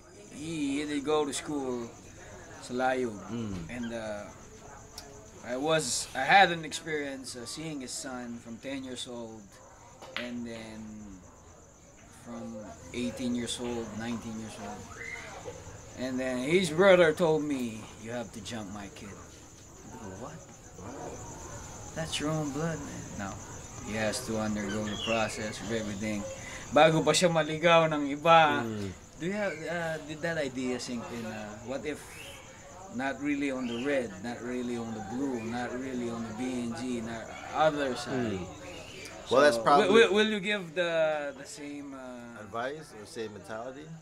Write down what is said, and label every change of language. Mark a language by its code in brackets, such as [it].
[en] He did go to school, Salayog, and I had an experience seeing his son from 10 years old, and then from 18 years old, 19 years old. And then his brother told me, "You have to jump my kid." I go, "What? That's your own blood, man." No. He has to undergo the process of everything. [tl] Bago pa siya maligaw ng iba. [en] Do you have, did that idea sink in? What if not really on the red, not really on the blue, not really on the BNG, not other side? Well, that's probably. Will you give the same advice or same mentality?